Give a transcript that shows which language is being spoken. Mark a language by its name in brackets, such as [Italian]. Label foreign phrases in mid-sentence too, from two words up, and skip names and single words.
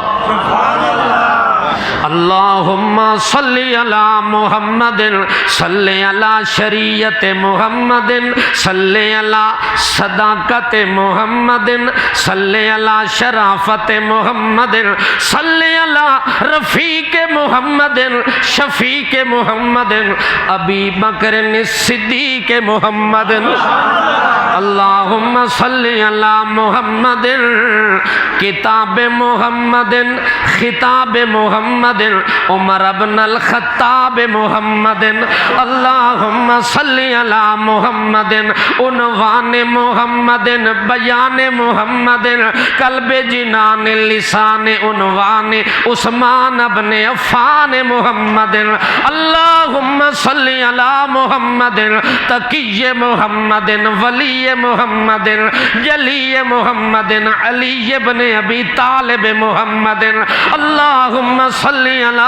[Arabic] اللهم صل على محمد صل على شریعت محمد صل على صداقت محمد صل على شرافت محمد صل على رفیق محمد شفیق محمد ابی بکر الصدیق محمد. اللہم صلی علی محمد کتاب محمد خطاب محمد عمر بن الخطاب محمد اللہم صلی علی محمد عنوان محمد بیان محمد قلب جنان لسان عنوان عثمان بن عفان محمد اللہم صلی علی محمد تقی محمد ولی محمد جلی محمد علی بن ابی طالب محمد اللہم صلی علی